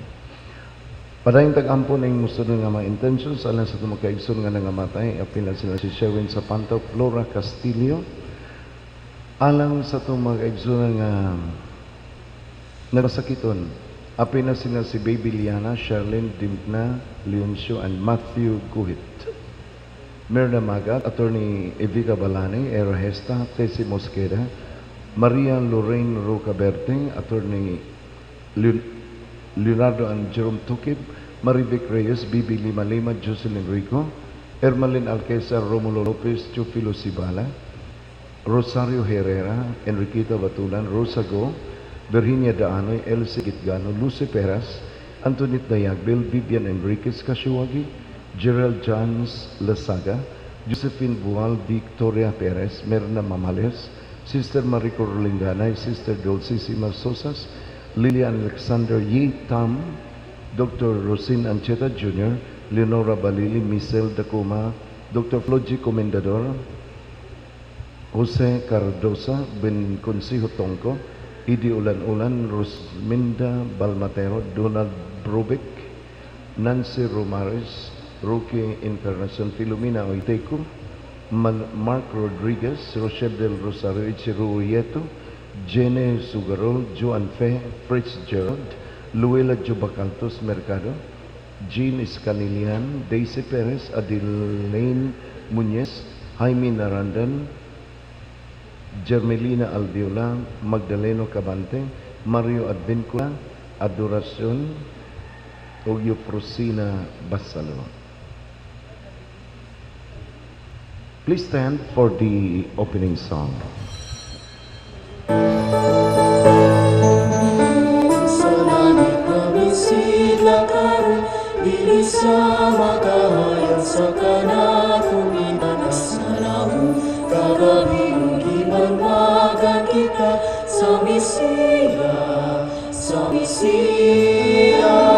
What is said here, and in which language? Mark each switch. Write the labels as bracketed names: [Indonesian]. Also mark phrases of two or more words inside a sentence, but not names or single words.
[Cebuano] Padayong tag-ampo ning musunod nga mga intentions alang sa itong mga kaigsunan nga nangamatay. Apil na sila si Sherwin Sapanto, Flora Castillo. Alang sa itong mga kaigsunan nga nagsakiton. Apil na sila si Baby Liana, Sherlyn Dimpna, Leoncio, and Matthew Guhit. Merna Magat, Attorney Evita Balani, Era Hesta, Tessie Mosqueda, Maria Lorraine Rocaberte, Attorney Leonardo and Jerome Tukib, Marivic Reyes, Bibi Lima Lima, Jocelyn Rico, Ermalin Alquezar, Romulo Lopez, Chufilo Sibala, Rosario Herrera, Enriqueta Batulan, Rosa Go, Virginia Daanoy, Elsie Gitgano, Lucy Peras, Antoinette Dayagbel, Vivian Enriquez Kashiwagi, Gerald Johns Lasaga, Josephine Bual, Victoria Perez, Merna Mamales, Sister Marico Rolinganay, Sister Dulcissima Sosas, Lilian Alexander Yi Tam, Dr. Rosin Ancheta Jr., Leonora Balili, Michelle Dacoma, Dr. Floji Comendador, Jose Cardosa, Ben Consijo Tongko, Idi Ulan-Ulan, Rosminda Balmatero, Donald Brubeck, Nancy Romares, Roque Encarnacion, Filomena Oiteco, Mark Rodriguez, Rochelle del Rosario, Ichiro Uyeto, Jene Sugarol, Joan Fe, Fritz Gerald, Luela Jobacantos Mercado, Jean Escanilian, Daisy Perez, Adelaine Muñez, Jaime Narandan, Germelina Aldiola, Magdaleno Cabante, Mario Advincula, Adoracion, Ogyo Frosina Basalo. [English] Please stand for the opening song. [Cebuano] Sa langit namin sila karon, dili sa makahayag sa kanatong ipanasalamu. Kagabing gibanwagan kita sa Misiya, sa Misiya.